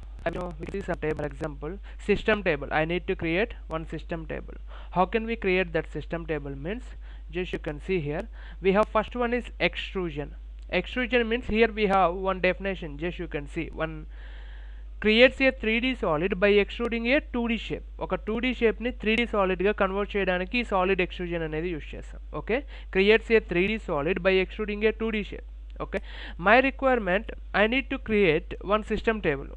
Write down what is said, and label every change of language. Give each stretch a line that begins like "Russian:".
English: I know which is a table. Example, system table. I need to create one system table. How can we create that system table? Means just you can see here we have first one is extrusion. Extrusion means here we have one definition. Just you can see one creates a 3D solid by extruding a 2D shape.
Telugu: ఒక 2D shape ని 3D solid గా convert చేయడానికి solid extrusion అనేది use చేస్తాం.
English: Okay, creates a 3D solid by extruding a 2D shape. Okay, my requirement, I need to create one system table.